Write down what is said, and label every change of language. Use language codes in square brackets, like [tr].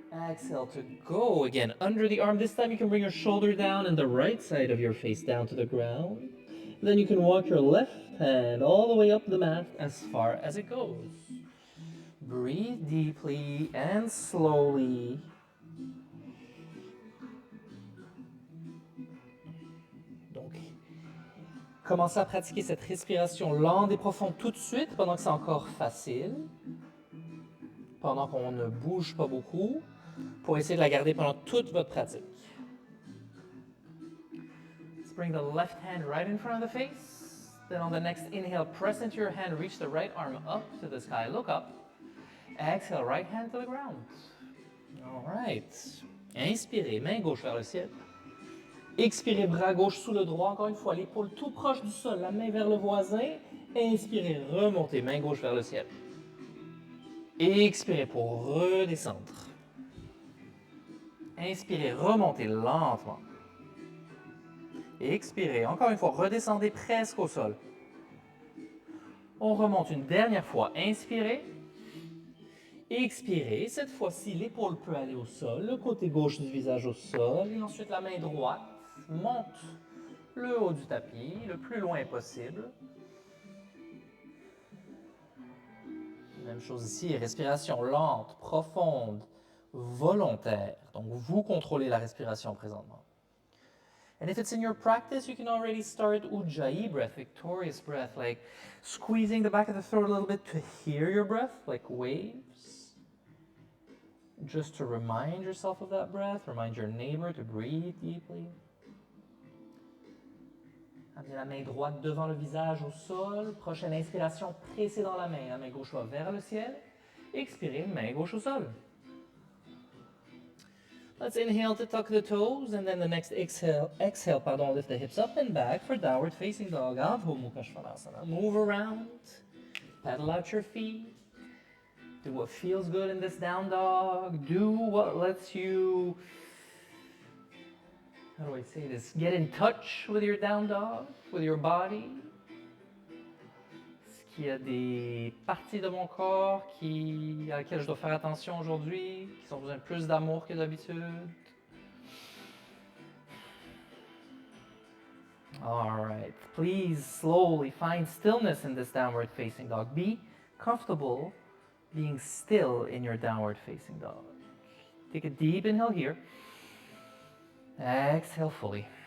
[en] Exhale to go again under the arm. This time you can bring your shoulder down and the right side of your face down to the ground. Then you can walk your left hand all the way up the mat as far as it goes. Breathe deeply and slowly. [fr] Donc, commencez à pratiquer cette respiration lente et profonde tout de suite pendant que c'est encore facile, pendant qu'on ne bouge pas beaucoup, pour essayer de la garder pendant toute votre pratique. [en] Let's bring the left hand right in front of the face. Then on the next inhale, press into your hand, reach the right arm up to the sky, look up. Exhale, right hand to the ground. All right. [fr] Inspirez, main gauche vers le ciel. Expirez, bras gauche sous le droit. Encore une fois, l'épaule tout proche du sol, la main vers le voisin. Inspirez, remontez, main gauche vers le ciel. Expirez pour redescendre. Inspirez, remontez lentement. Expirez, encore une fois, redescendez presque au sol. On remonte une dernière fois. Inspirez. Expirez, cette fois-ci, l'épaule peut aller au sol, le côté gauche du visage au sol, et ensuite la main droite monte le haut du tapis, le plus loin possible. Même chose ici, respiration lente, profonde, volontaire. Donc vous contrôlez la respiration présentement. [en] And if it's in your practice, you can already start Ujjayi breath, victorious breath, like squeezing the back of the throat a little bit to hear your breath, like waves. Just to remind yourself of that breath, remind your neighbor to breathe deeply. [fr] Amenez la main droite devant le visage au sol. Prochaine inspiration, pressez dans la main gauche va vers le ciel. Expirez, main gauche au sol. [en] Let's inhale to tuck the toes, and then the next exhale, lift the hips up and back for downward facing dog, Adho Mukha Svanasana. Move around, pedal out your feet. Do what feels good in this down dog. Do what lets you how do I say this? Get in touch with your down dog, with your body. [fr] Est-ce qu'il y a des parties de mon corps à laquelle je dois faire attention aujourd'hui, qui ont besoin de plus d'amour que d'habitude? [en] All right, please slowly find stillness in this downward facing dog. Be comfortable being still in your downward facing dog. Take a deep inhale here. Exhale fully.